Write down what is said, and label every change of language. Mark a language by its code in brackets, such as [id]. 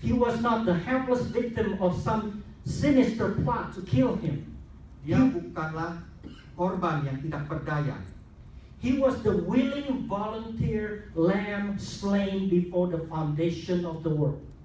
[en] He was not the helpless victim of some sinister plot to kill him. [id] Dia bukanlah korban yang tidak berdaya. [en] He was the willing volunteer lamb slain before the foundation of the world.